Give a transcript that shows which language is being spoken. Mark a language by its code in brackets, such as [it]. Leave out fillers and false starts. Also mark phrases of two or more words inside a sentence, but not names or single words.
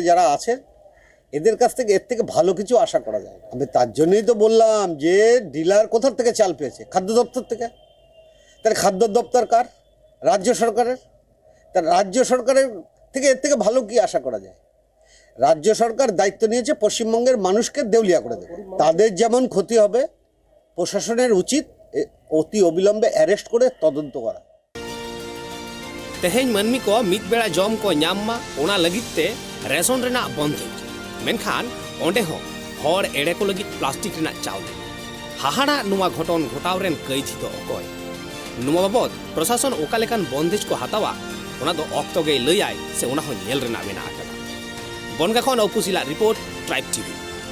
[bn] যারা আছেন এদের কাছ থেকে এর থেকে ভালো কিছু আশা করা যায় আমি তার জন্যই তো বললাম যে ডিলার কোথা থেকে চাল পেয়েছে খাদ্য দপ্তর থেকে তার খাদ্য দপ্তর কার রাজ্য সরকারের তার রাজ্য সরকারের থেকে এর থেকে ভালো কি আশা করা যায় রাজ্য সরকার দায়িত্ব নিয়েছে পশ্চিমবঙ্গের মানুষকে দেউলিয়া করে দেবে তাদের যেমন ক্ষতি হবে প্রশাসনের উচিত অতি অবিলম্বে অ্যারেস্ট করে তদন্ত করা [sat] तेहेन मनमी को मित बेड़ा जम को ᱧᱟᱢ ओना लगिते रेशन रेना बंदेज मेनखान ओंडे हो हर एड़े को लगित प्लास्टिक रेना चावले हाहाड़ा नुआ घटन घटाव रेन कैथी तो अकय नुआ बाबद प्रशासन ओका लेकान बंदेज को हातावा ओना दो ऑक्तो गे लय आय से ओना हो नेल रेना मेना आकना बनगा खन अपुसिला रिपोर्ट ट्राइब टीवी।